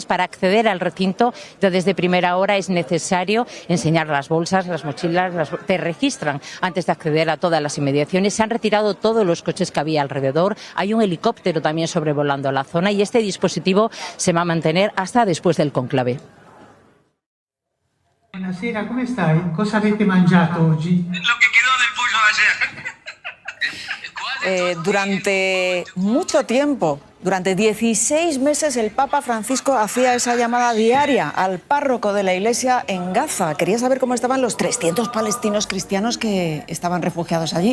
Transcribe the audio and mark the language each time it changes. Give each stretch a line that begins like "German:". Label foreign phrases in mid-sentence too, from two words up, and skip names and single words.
Spanish: Para acceder al recinto, ya desde primera hora es necesario enseñar las bolsas, las mochilas, te registran antes de acceder a todas las inmediaciones. Se han retirado todos los coches que había alrededor. Hay un helicóptero también sobrevolando la zona y este dispositivo se va a mantener hasta después del conclave.
Italian: Buonasera, come stai? Cosa avete mangiato oggi?
Spanish: Lo que quedó del pollo de ayer. Durante mucho tiempo, durante 16 meses, el Papa Francisco hacía esa llamada diaria al párroco de la iglesia en Gaza. Quería saber cómo estaban los 300 palestinos cristianos que estaban refugiados allí.